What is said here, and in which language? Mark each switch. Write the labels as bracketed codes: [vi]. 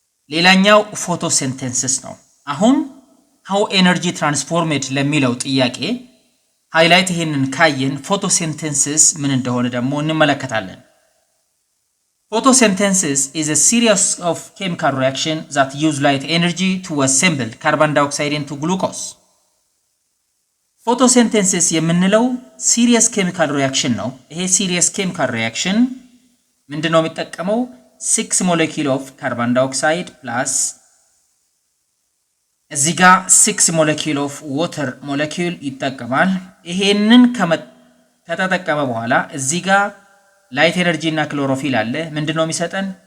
[am] ሌላኛው ፎቶሲንተሲስ ነው። አሁን how energy transformed ለሚለው ጥያቄ ሃይላይት ይሄንን ካየን ፎቶሲንተሲስ ምን እንደሆነ ደግሞ እንመለከታለን። [en] Photosynthesis is a series of chemical reactions that use light energy to assemble carbon dioxide into glucose. [am] Photosynthesis የምንለው serious chemical reaction ነው። ይሄ serious chemical reaction ምንድነው የሚጠቀመው? [en] 6 molecule of carbon dioxide plus [am] እዚህ ጋር [en] 6 molecule of water molecule [am] ይጠቀማል። ይሄንን ከተጠቀመ በኋላ እዚህ ጋር ላይት ኤነርጂ እና ክሎሮፊል አለ። ምንድነው የሚሰጠን?